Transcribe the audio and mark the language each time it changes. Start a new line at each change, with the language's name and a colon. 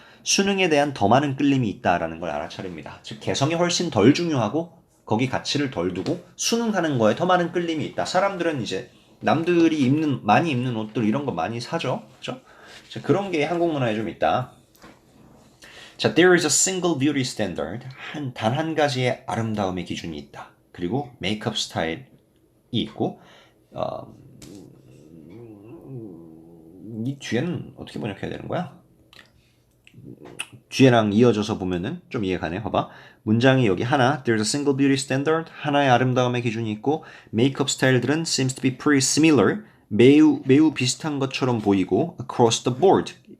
Korean: 수능에 대한 더 많은 끌림이 있다라는 걸 알아차립니다. 즉 개성이 훨씬 덜 중요하고 거기 가치를 덜 두고 수능하는 거에 더 많은 끌림이 있다. 사람들은 이제 남들이 많이 입는 옷들 이런 거 많이 사죠. 그죠? 그런 게 한국 문화에 좀 있다.
English: 자, there is a single beauty standard.
Korean: 단 한 가지의 아름다움의 기준이 있다. 그리고 메이크업 스타일이 있고 이 뒤에는 어떻게 번역해야 되는 거야? 뒤에랑 이어져서 보면은 좀 이해가네. 봐봐. 문장이 여기 하나,
English: there's a single beauty standard,
Korean: 하나의 아름다움의 기준이 있고, 메이크업 스타일들은
English: seems to be pretty similar,
Korean: 매우 비슷한 것처럼 보이고,
English: across the board.